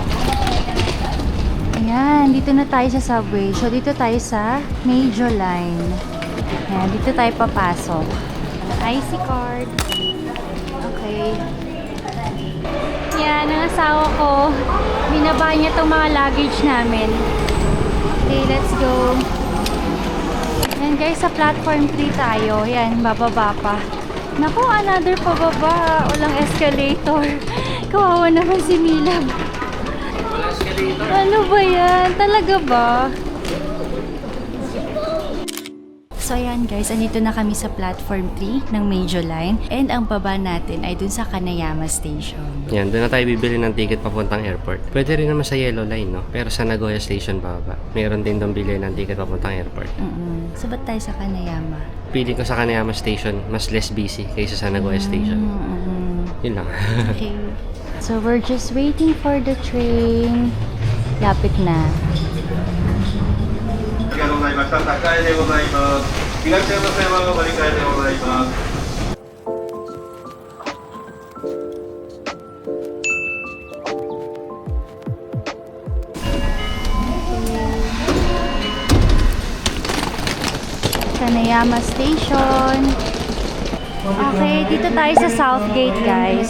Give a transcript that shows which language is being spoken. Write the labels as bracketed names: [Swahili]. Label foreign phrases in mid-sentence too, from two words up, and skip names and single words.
[Filipino] Ayan, dito na tayo sa subway. So, dito tayo sa Major Line. Ayan, dito tayo papasok. IC card. Okay. Yan, ang asawa ko. Binaba niya itong mga luggage namin. [English] Okay, let's go. [Filipino] Ayan guys, sa platform 3 tayo. Ayan, bababa pa. Naku, another pababa. Walang escalator. Kawawa naman si Milab. Wala escalator. Ano ba yan? Talaga ba? So ayan guys, andito na kami sa platform 3 ng Major Line. And ang baba natin ay dun sa Kanayama Station. Yan, doon na tayo bibili ng ticket papuntang airport. Pwede rin naman sa Yellow Line, no? Pero sa Nagoya Station bababa. Meron din doon bili ng ticket papuntang airport. So ba't tayo sa Kanayama? Pili ko sa Kanayama Station, mas [English] less busy [Filipino] kaysa sa Nagoya Station. Yun lang. Okay. [English] So we're just waiting for the train. [Filipino] Lapit na. [Japanese] ありがとうございました。高江でございます。東山線はご理解でございます。 Kanayama Station. [Filipino] Okay, dito tayo sa Southgate, guys.